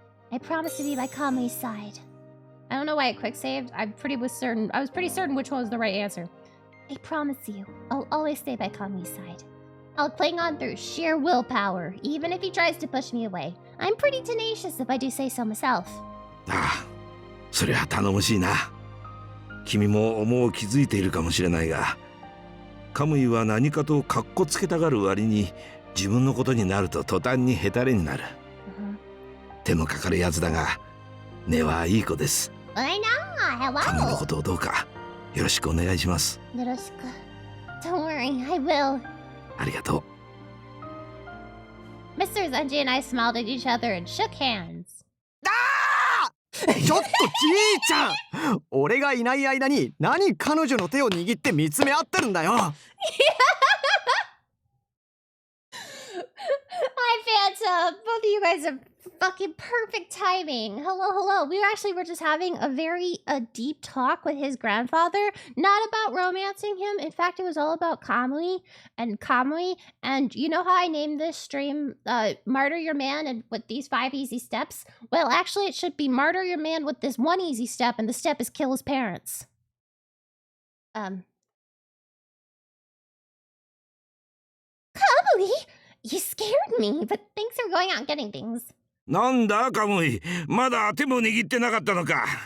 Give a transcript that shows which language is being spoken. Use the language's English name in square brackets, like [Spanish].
[English] I promise to be by Kamui's side. I don't know why I quick saved. I was pretty certain which one was the right answer. I promise you, I'll always stay by Kamui's side. I'll cling on through sheer willpower, even if he tries to push me away. I'm pretty tenacious if I do say so myself. [Japanese] ああ、そりゃ頼もしいな。君も思う気づいているかもしれないが、カムイは何かとカッコつけたがる割に自分のことになると途端にヘタレになる。手のかかるやつだが、根はいい子です。 [English] I know, [Japanese] カムイの [English] hello. [Japanese] ことをどうかよろしくお願いします。よろしく. [English] Don't worry, I will. [Japanese] ありがとう。 [English] Mr. Zenji and I smiled at each other and shook hands. [Japanese] ちょっとじいちゃん俺がいない間に何彼女の手を握って見つめ合ってるんだよ [English] Hi, Phantom. Both of you guys have fucking perfect timing. Hello. We were just having a very deep talk with his grandfather. Not about romancing him. In fact, it was all about Kamui. And you know how I named this stream Martyr Your Man and with these 5 easy steps? Well, actually, it should be Martyr Your Man with this 1 easy step, and the step is kill his parents. Kamui? You scared me, but thanks for going out and getting things. [Japanese] なんだカムイ、まだ手も握ってなかったのか。